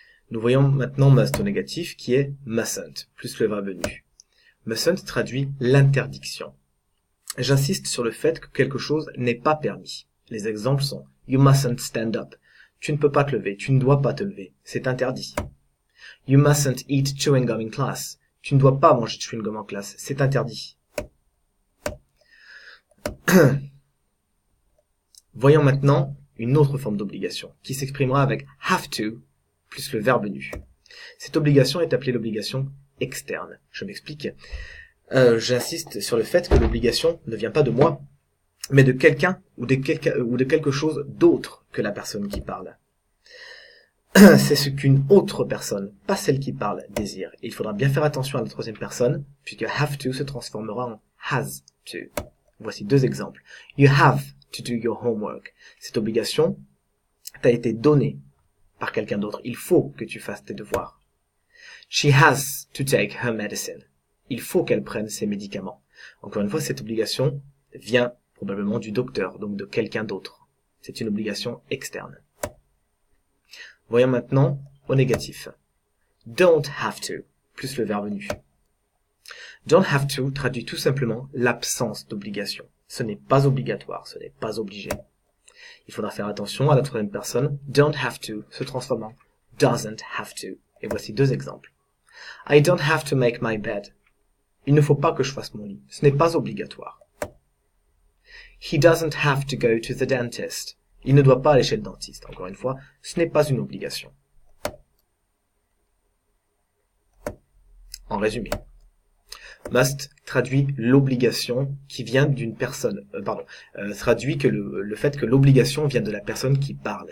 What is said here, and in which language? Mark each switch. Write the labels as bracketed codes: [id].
[fr] Nous voyons maintenant must au négatif qui est mustn't, plus le verbe nu. Mustn't traduit l'interdiction. J'insiste sur le fait que quelque chose n'est pas permis. Les exemples sont [en] You mustn't stand up. [fr] Tu ne peux pas te lever, tu ne dois pas te lever, c'est interdit. [en] You mustn't eat chewing gum in class. [fr] Tu ne dois pas manger de chewing gum en classe, c'est interdit. Voyons maintenant une autre forme d'obligation, qui s'exprimera avec have to, plus le verbe nu. Cette obligation est appelée l'obligation externe. Je m'explique. J'insiste sur le fait que l'obligation ne vient pas de moi, mais de quelqu'un ou de quelque chose d'autre que la personne qui parle. C'est ce qu'une autre personne, pas celle qui parle, désire. Et il faudra bien faire attention à la troisième personne, puisque have to se transformera en has to. Voici deux exemples. [en] You have to do your homework. [fr] Cette obligation t'a été donnée par quelqu'un d'autre. Il faut que tu fasses tes devoirs. [en] She has to take her medicine. [fr] Il faut qu'elle prenne ses médicaments. Encore une fois, cette obligation vient probablement du docteur, donc de quelqu'un d'autre. C'est une obligation externe. Voyons maintenant au négatif. Don't have to, plus le verbe nu. Don't have to traduit tout simplement l'absence d'obligation. Ce n'est pas obligatoire, ce n'est pas obligé. Il faudra faire attention à la troisième personne. Don't have to se transforme en doesn't have to. Et voici deux exemples. [en] I don't have to make my bed. [fr] Il ne faut pas que je fasse mon lit. Ce n'est pas obligatoire. [en] He doesn't have to go to the dentist. [fr] Il ne doit pas aller chez le dentiste. Encore une fois, ce n'est pas une obligation. En résumé, must traduit l'obligation qui vient d'une personne. Traduit que le fait que l'obligation vient de la personne qui parle.